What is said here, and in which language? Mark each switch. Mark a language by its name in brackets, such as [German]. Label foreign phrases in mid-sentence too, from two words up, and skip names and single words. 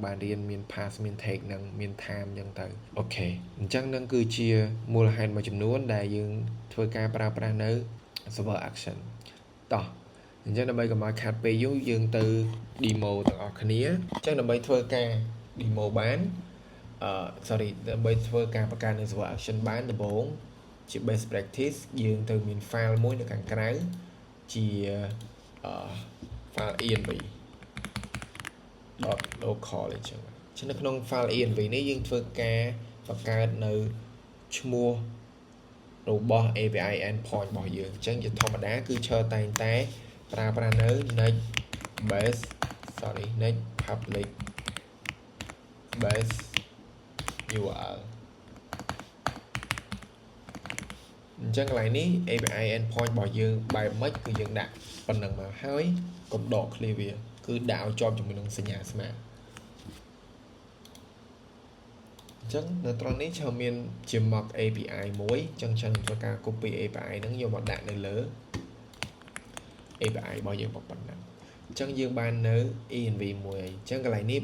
[Khmer] បានរៀនមាន pass មាន take និងមាន time អញ្ចឹងទៅអូខេអញ្ចឹងនឹងគឺជាមូលហេតុមួយចំនួនដែលយើងធ្វើការប្រើប្រាស់នៅ [English] server action [Khmer] តោះអញ្ចឹងដើម្បីកុំឲ្យខាត់ពេលយូរយើងទៅ demo ទាំងអស់គ្នាអញ្ចឹងដើម្បីធ្វើការ demo បានដើម្បីធ្វើការបង្កើតនៅ server action បានដំបូងជា [English] best practice [Khmer] យើងទៅមាន file មួយនៅខាងក្រៅជា [English] file env .local [Khmer] អញ្ចឹងនៅក្នុង file env នេះយើងធ្វើការបង្កើតនៅឈ្មោះរបស់ [English] API endpoint [Khmer] របស់យើងអញ្ចឹងជាធម្មតាគឺឈរតែងតែប្រើប្រាស់នៅ next [English] public base URL [Khmer] អញ្ចឹងកន្លែងនេះ [English] API endpoint [Khmer] របស់យើងបែបម៉េចគឺយើងដាក់ប៉ុណ្្នឹងមកហើយកុំដក clear វាគឺដាក់ឲ្យជាប់ជាមួយនឹងសញ្ញាស្មើ អញ្ចឹងនៅត្រង់នេះឈើមានជា [English] mock API [Khmer] មួយអញ្ចឹងខ្ញុំធ្វើការ copy API ហ្នឹងយកមកដាក់នៅលើ API របស់យើងប៉ុណ្ណឹងអញ្ចឹងយើងបាននៅ env មួយអញ្ចឹងកន្លែងនេះ